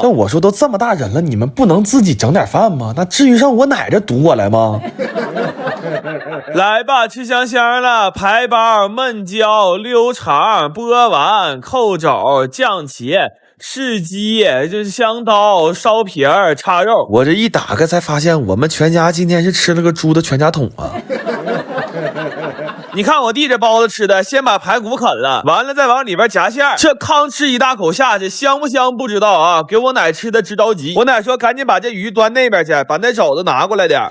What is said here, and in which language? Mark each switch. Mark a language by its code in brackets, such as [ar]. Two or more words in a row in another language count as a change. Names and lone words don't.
[zh] 但我說都這麼大人了，你們不能自己整點飯嗎？那至于上我奶這堵我來嗎？來吧，吃香香了，排包、燜椒、溜腸、波丸、扣肘、醬茄、赤雞，就是香刀、燒皮兒、叉肉。我這一打開才發現，我們全家今天是吃了個豬的全家桶啊！你看我弟這包子吃的，先把排骨啃了，完了再往裡邊夾餡，這康吃一大口下去，香不香不知道啊，給我奶吃的直着急。我奶說趕緊把這魚端那邊去，把那肘子拿過來點。